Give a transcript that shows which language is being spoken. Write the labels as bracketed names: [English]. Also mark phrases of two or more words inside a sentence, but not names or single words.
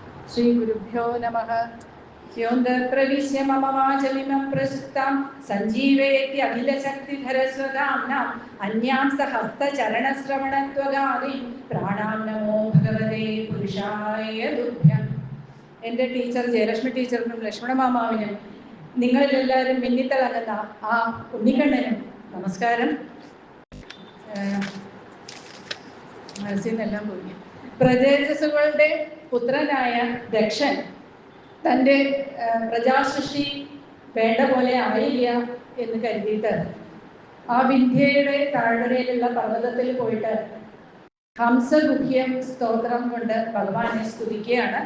[Sanskrit] श्रीगुरुभ्यो नमः। योऽन्तःप्रविश्य मम वाचमिमं प्रसुप्तां सञ्जीवयति अखिलशक्तिधरस्वधाम्नां अन्यांश्च हस्तचरणश्रवणत्वगादीं प्राणां नमो भगवते पुरुषाय तुभ्यम्. [Malayalam] എൻ്റെ ടീച്ചർ ജയലക്ഷ്മി ടീച്ചറിനും ലക്ഷ്മണ മാമാവിനും നിങ്ങളിലെല്ലാവരും മിന്നിത്തിളങ്ങുന്ന ആ ഉണ്ണിക്കണ്ണനും നമസ്കാരം. മനസ്സിനെല്ലാം പോയി. പ്രജേജസ്സുകളുടെ പുത്രനായ ദക്ഷൻ തൻ്റെ പ്രജാസൃഷ്ടി വേണ്ട പോലെ ആയില്ല എന്ന് കരുതിയിട്ട് ആ വിന്ധ്യയുടെ താഴ്വരയിലുള്ള പർവ്വതത്തിൽ പോയിട്ട് ഹംസഗുഹ്യം സ്തോത്രം കൊണ്ട് ഭഗവാനെ സ്തുതിക്കുകയാണ്.